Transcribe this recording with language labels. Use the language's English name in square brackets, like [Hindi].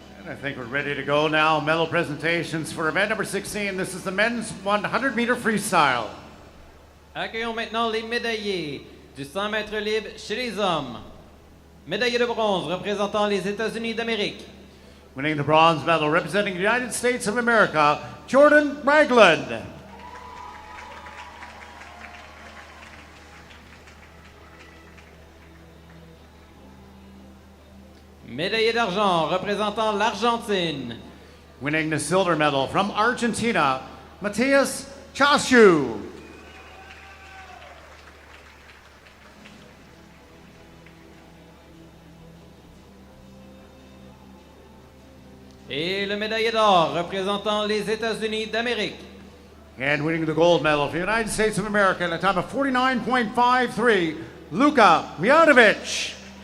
[English] I think we're ready to go now. Medal presentations for event number 16. This is the men's 100-meter freestyle. [French] Accueillons maintenant les médaillés du 100 mètres libre chez les hommes. Médaillé de bronze représentant les États-Unis d'Amérique. [English] Winning the bronze medal representing the United States of America, Jordan Ragland. [French] Médaillé d'argent représentant l'Argentine. [English] Winning the silver medal from Argentina, Matias Chashu. [French] Et le médaillé d'or représentant les États-Unis d'Amérique. [English] And winning the gold medal for the United States of America at a time of 49.53, Luka Mijatovic.